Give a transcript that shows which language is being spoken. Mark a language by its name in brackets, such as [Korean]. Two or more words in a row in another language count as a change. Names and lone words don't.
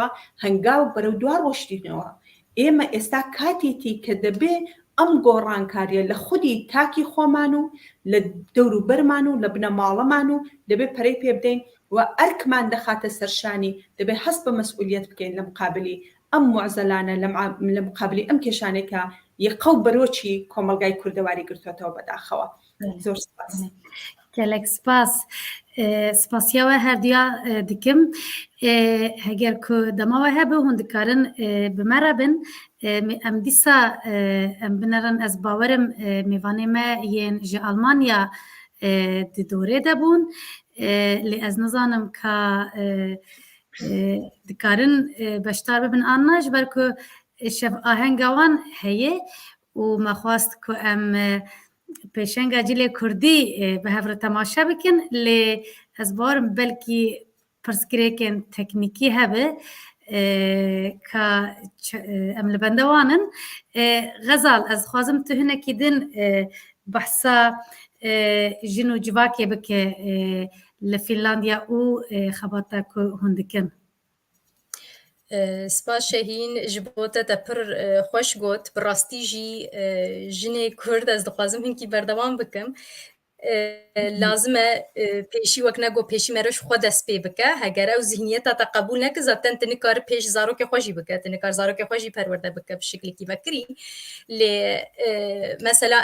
[Central Kurdish] هەنگاو بەرەو دوار ڕۆشتینەوە ئێمە ئێستا کاتێتی کە دەبێ ئەم گۆڕانکاریە لە خودی تاکی خۆمان و لە دەوروبەرمان و لە بنەماڵەمان و دەبێت پەرەی پێ بدەین و ئەرکمان دەخاتە سەرشانی دەبێت هەست بە مەسئولیەت بکەین لە مقابلی ئەم معزەلانە لە مقابلی ئەم کێشانێکە یەقەو بەرۆچی کۆمەلگای کوردەواری گرتوێتەوە بەداخەوە زۆر سپاس [Kurdish] gelek spas spasiya we her duya dikim heger ku dema we hebe hûn dikarin bi me re bin em dîsa em binerin ez bawerim mêvanê me yên ji Almanya di dorê de bûn lê ez nizanim ka dikarin beşdar bibin an ji ber ku şev ahenga wan heye û me xwast ku em پێشەنگە جلێ کوردی بە هەورە تەماشا بکەن لێ ئەس باوەرم بەلکی پرسگرێکێن تەکنیکی هەبێ کە ئەم لە بەندەوانن غەزاڵ ئەس خوازم تو هەنێکی din بەحسا ژن و civakê bike li Fînlandiya û xebata ku hûn dikin سپاس شهین ji bo te te pir xweş got bi rastî jî jinê Kurd ez dixwazim hinkî berdewam bikim lazim e pêşî wek ne got pêşî me reş xwe dest pê bike heger ew zihniyeta te qebûl neke zaten tu nikare pêş zarokê xwe jî bike tu nikar zarokê xwe jî perwerde bike bi şeklekî vekirî lê mesela